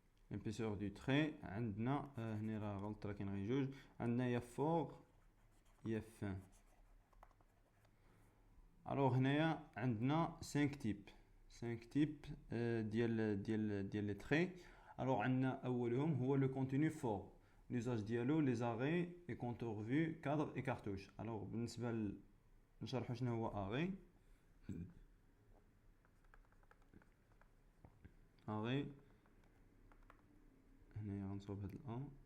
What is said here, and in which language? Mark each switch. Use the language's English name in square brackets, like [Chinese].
[French] L'épaisseur du trait, [Arabic] عندنا هنا راه غلط راه كاين غير جوج. عندنا يا فوق يا fin. [French] Alors [Arabic] هنايا عندنا [French] 5 types. 5 types [Arabic] ديال [French] les traits. Alors [Arabic] عندنا أولهم هو [French] le continu fort. L'usage [Arabic] ديالو [French] les arrêts et contours vus, cadre et cartouche. Alors [Arabic] بالنسبة نشرحوا شنو هو arrêt. arrêt هنايا غنصوب هاد الأ.